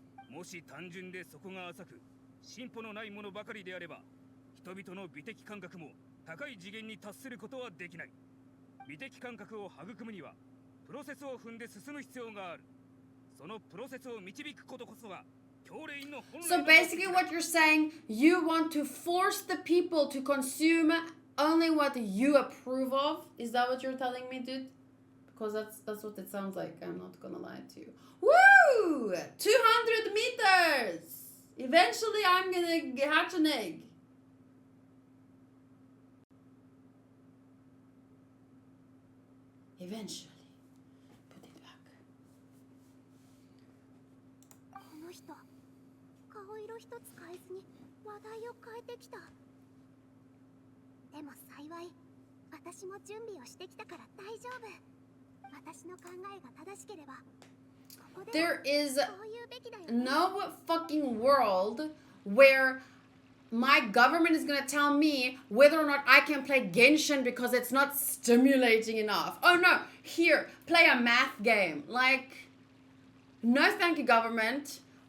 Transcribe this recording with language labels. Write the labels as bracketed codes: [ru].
[ja] もし単純でそこが浅く進歩のないものばかりであれば人々の美的感覚も高い次元に達することはできない。美的感覚を育むにはプロセスを踏んで進む必要がある。そのプロセスを導くことこそが教令員の本来の [en] So basically what you're saying, you want to force the people to consume only what you approve of? Is that what you're telling me, dude? Because that's what it sounds like. I'm not gonna lie to you. Woo! 200 meters! Eventually I'm gonna hatch an egg. Eventually. Put it back. [ja] この人顔色一つ変えずに話題を変えてきた。でも幸い私も準備をしてきたから大丈夫。私の考えが正しければここで [en] There is [ja] こういうべきだよね。 [en] no fucking world where my government is gonna tell me whether or not I can play Genshin because it's not stimulating enough. Oh no, here, play a math game. Like, no thank you, government.